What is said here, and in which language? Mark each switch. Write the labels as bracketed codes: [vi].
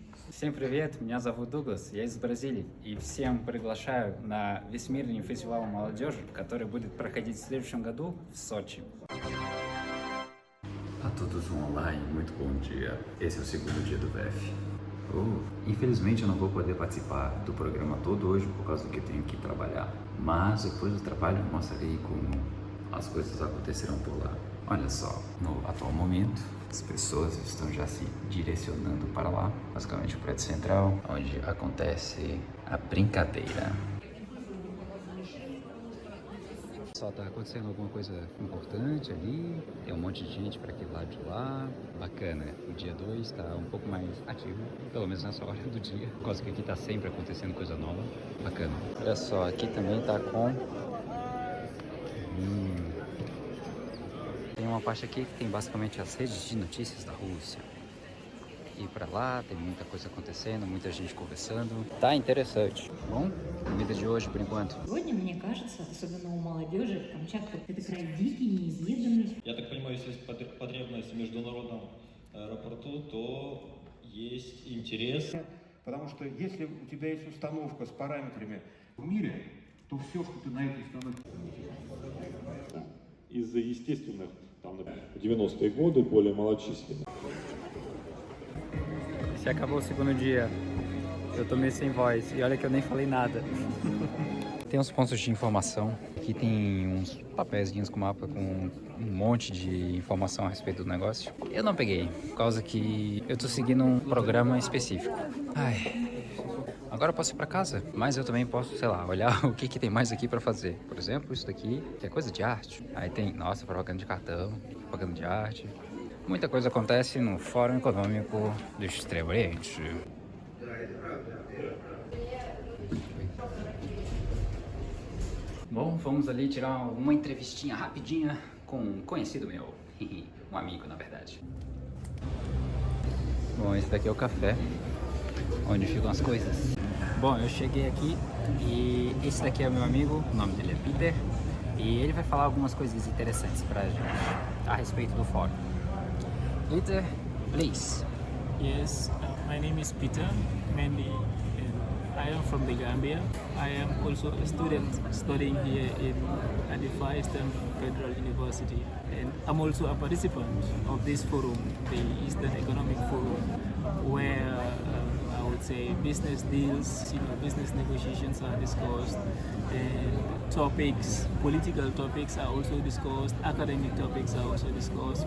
[ru] Всем привет, меня зовут Дуглас, я из Бразилии, и всем приглашаю на Всемирный фестиваль молодежи, который будет проходить в следующем году в Сочи. [pt] A todos online, muito bom dia. Esse é o segundo dia do VF. Infelizmente eu não vou poder participar do programa todo hoje por causa que eu tenho que trabalhar. Mas depois do trabalho eu mostrarei como as coisas acontecerão por lá. Olha só, no atual momento as pessoas estão já se direcionando para lá, basicamente o prédio central, onde acontece a brincadeira. Só tá acontecendo alguma coisa importante ali, tem um monte de gente para aquele lado de lá, bacana. O dia 2 tá um pouco mais ativo, pelo menos nessa hora do dia, por causa que aqui tá sempre acontecendo coisa nova, bacana. Olha só, aqui também tá com... Tem uma parte aqui que tem basicamente as redes de notícias da Rússia. E pra lá tem muita coisa acontecendo, muita gente conversando. Tá interessante. Bom, comida de hoje por enquanto. [ru] Сегодня, мне кажется, особенно у молодежи, Камчатка — это край дикий, неизведанный. Я так понимаю, если есть потребность в международном аэропорту, то есть интерес. Потому что если у тебя есть установка с параметрами в мире, то все, что ты на этой установке... Из-за естественных, там, в 90-е годы более малочисленных. [pt] Se acabou o segundo dia, eu tô meio sem voz e olha que eu nem falei nada. Tem uns pontos de informação, aqui tem uns papéizinhos com mapa com um monte de informação a respeito do negócio. Eu não peguei, por causa que eu tô seguindo um programa específico. Agora eu posso ir pra casa, mas eu também posso, sei lá, olhar o que tem mais aqui pra fazer. Por exemplo, isso daqui, que é coisa de arte. Aí tem, nossa, propaganda de cartão, propaganda de arte. Muita coisa acontece no Fórum Econômico do Extremo Oriente. Bom, vamos ali tirar uma entrevistinha rapidinha com um conhecido meu. Um amigo, na verdade. Bom, esse daqui é o café, onde ficam as coisas. Bom, eu cheguei aqui e esse daqui é o meu amigo, o nome dele é Peter, e ele vai falar algumas coisas interessantes pra gente a respeito do fórum. [en] Peter, please. Yes, my name is Peter, mainly in I am from the Gambia. I am also a student studying here at the Far Eastern Federal University. And I'm also a participant of this forum, the Eastern Economic Forum, where I would say business deals, business negotiations are discussed, and topics, political topics are also discussed, academic topics are also discussed.